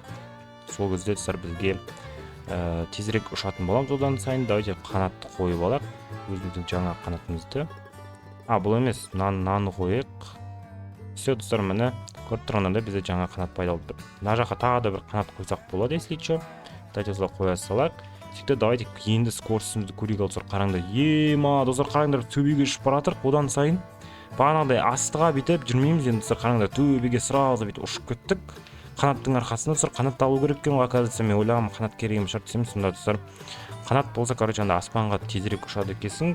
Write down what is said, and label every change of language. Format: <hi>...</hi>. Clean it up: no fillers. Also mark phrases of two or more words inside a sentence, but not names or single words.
<kk>Сол кезде достар бізге тезірек ұшатын боламыз одан сайын. Давайте қанатты қойып алайық, өзіміздің жаңа қанатымызды. Бұл емес, наны қойып. Все достар, міне көріп тұрғанда бізде жаңа қанат пайда болды. Мына жаққа тағы да бір қанат қойсақ болады,</kk> <ru>если что.</ru> <kk>Давайте осылай қоя салайық. Сөйтіп давайте енді скоростымызды көрейік достар. Қараңдар, достар, қараңдар, төбеге ұшып баратырық одан сайын. Бағанағыдай астыға бүйтіп жүрмейміз енді достар. Қараңдар, төбеге сразу бүйтіп ұшып кеттік. Қанаттың арқасында достар, қанат алу керек екен ғой, оказывается, мен ойлағам қанат керек емес шығар десем, сонда достар, қанат болса, короче, анда аспанға тезірек ұшады екенсің.</kk>